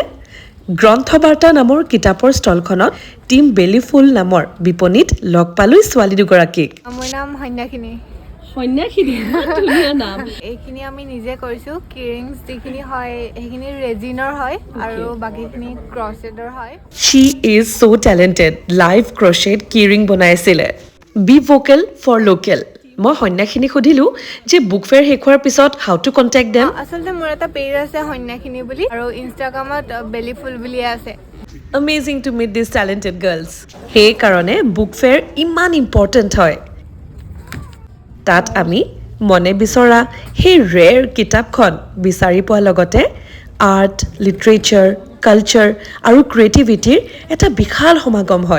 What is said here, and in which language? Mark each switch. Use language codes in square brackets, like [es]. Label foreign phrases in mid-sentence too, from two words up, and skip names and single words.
[as] গ্ৰন্থবাৰ্তা নামৰ কিতাপৰ ষ্টলখনত টিম বেলিফুল নামৰ বিপণীত লগ পালোঁ ছোৱালী দুগৰাকীক। মোৰ নাম সন্যাসিনী। সন্যাসিনী, ধুনীয়া নাম। এইখিনি আমি নিজে কৰিছোঁ। কিৰিংছ যিখিনি হয় সেইখিনি ৰেজিনৰ হয় আৰু বাকীখিনি ক্ৰছেডৰ হয়। [en] She is so talented. [as] লাইভ ক্ৰছেট কি ৰিং বনাইছিলে। [en] be vocal for local. [as] মই সন্যাসিনীক সুধিলোঁ যে [en] book fair [as] শেষ হোৱাৰ পিছত [en] how to contact them. [as] আচলতে মোৰ এটা পেজ আছে সন্যাসিনী বুলি আৰু ইনষ্টাগ্ৰামত বেলিফুল বুলিয়ে আছে। [en] Amazing to meet these talented girls. [as] সেইকাৰণে [en] book fair [as] ইমান ইম্পৰ্টেণ্ট হয়। তাত আমি মনে বিচৰা সেই ৰেৰ কিতাপখন বিচাৰি পোৱাৰ লগতে আৰ্ট, লিটাৰেচাৰ, কালচাৰ আৰু ক্ৰিয়েটিভিটিৰ এটা বিশাল সমাগম হয়।